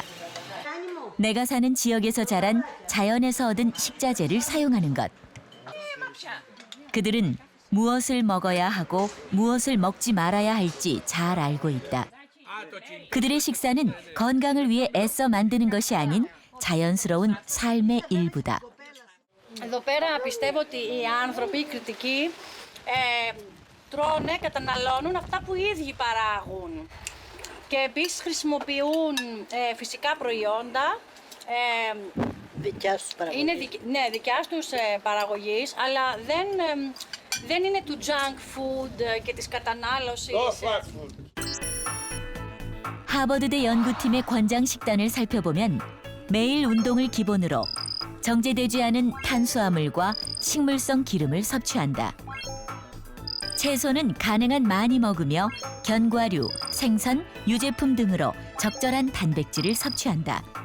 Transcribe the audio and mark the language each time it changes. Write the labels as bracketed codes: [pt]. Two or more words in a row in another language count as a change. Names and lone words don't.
[ko] 내가 사는 지역에서 자란 자연에서 얻은 식자재를 사용하는 것. 그들은 무엇을 먹어야 하고 무엇을 먹지 말아야 할지 잘 알고 있다. 그들의 식사는 건강을 위해 애써 만드는 것이 아닌 자연스러운 삶의 일부다. [el] Εδώ πέρα πιστεύω ότι οι άνθρωποι, οι κριτικοί, τρώνε, καταναλώνουν αυτά που οι ίδιοι παράγουν. Και επίσης χρησιμοποιούν φυσικά προϊόντα. Δικιάς τους παραγωγής. Είναι δικιάς τους παραγωγής, αλλά δεν είναι του [en] junk food [el] και της κατανάλωσης. [ko] 하버드대 연구팀의 권장 식단을 살펴보면 매일 운동을 기본으로 정제되지 않은 탄수화물과 식물성 기름을 섭취한다. 채소는 가능한 많이 먹으며 견과류, 생선, 유제품 등으로 적절한 단백질을 섭취한다.